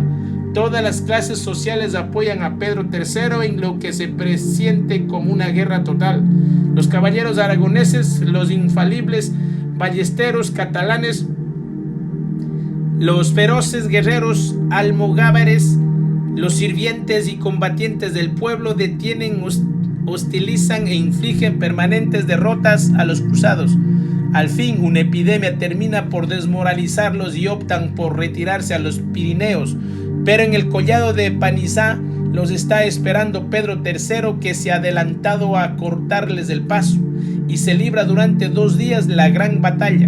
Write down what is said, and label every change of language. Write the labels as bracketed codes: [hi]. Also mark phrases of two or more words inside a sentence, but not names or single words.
[es] Todas las clases sociales apoyan a Pedro III en lo que se presiente como una guerra total. Los caballeros aragoneses, los infalibles ballesteros catalanes, los feroces guerreros almogávares, los sirvientes y combatientes del pueblo detienen, hostilizan e infligen permanentes derrotas a los cruzados. Al fin, una epidemia termina por desmoralizarlos y optan por retirarse a los Pirineos, pero en el collado de Panizá los está esperando Pedro III, que se ha adelantado a cortarles el paso, y se libra durante 2 días la gran batalla.